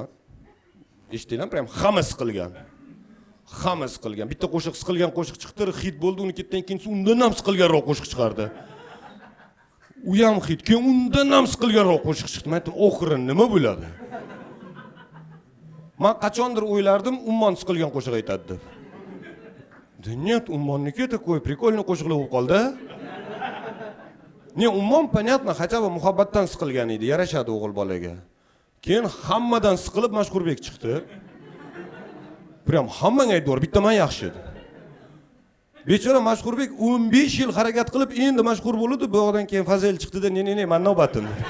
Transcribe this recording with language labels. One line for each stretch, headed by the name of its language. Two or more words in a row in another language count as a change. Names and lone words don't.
Uzbek: Eshitdinglarmi? Prям hamma siqilgan. Hamma siqilgan. Bitta qo'shiq siqilgan qo'shiq chiqdi, hit bo'ldi, uni ketdan keyin undan ham siqilganroq qo'shiq chiqardi. U ham hit, keyin undan ham siqilganroq qo'shiq chiqdi. Men aytdim, oxiri nima bo'ladi? Men qachondir o'ylardim, Ummon siqilgan qo'shiq aytadi deb. Нет, Уммonniki
Russian: такой прикольный
Uzbek: qo'shiqlar bo'lib qoldi. Ne, Ummon
Russian: понятно, хотя бы
Uzbek: muhabbatdan siqilgan edi, yarashadi o'g'il bolaga. Keyin hammadan siqilib Mashhurbek chiqdi. Prям hammang aytdi, bitta men yaxshi edi. Bechora Mashhurbek 15 yil harakat qilib, endi mashhur bo'ldi, bu yoqdan keyin Fazil chiqdi-da, ne, men navbatim.